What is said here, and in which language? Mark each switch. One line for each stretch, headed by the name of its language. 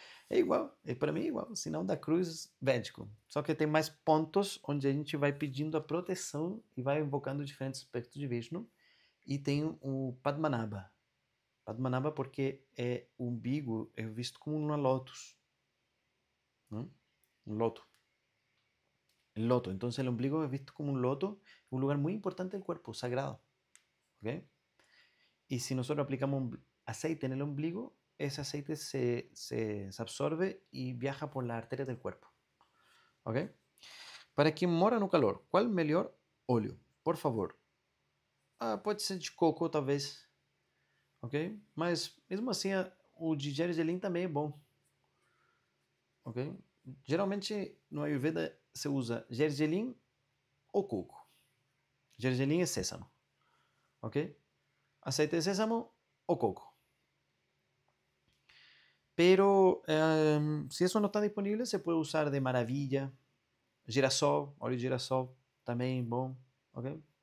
Portuguese: É igual, para mim é igual, sinal da cruz védico. Só que tem mais pontos onde a gente vai pedindo a proteção e vai invocando diferentes aspectos de Vishnu. E tem o Padmanabha. Padmanabha porque o umbigo é visto como uma lótus.
Spanish: ¿No? Un loto. El loto. Entonces el ombligo es visto como un loto, un lugar muy importante del cuerpo, sagrado. ¿Ok? Y si nosotros aplicamos aceite en el ombligo, ese aceite se absorbe y viaja por las arterias del cuerpo. ¿Ok?
Portuguese: Para quem mora no calor, qual o melhor óleo? Por favor. Pode ser de coco, talvez. Ok? Mas, mesmo assim, o de gergelim também é bom. Ok? Geralmente, no Ayurveda, se usa gergelim ou coco. Gergelim é sésamo. Ok?
Spanish: Aceite de sésamo o coco. Pero si eso no está disponible, se puede usar de maravilla,
Portuguese: Girassol, óleo de girassol, também bom, ok?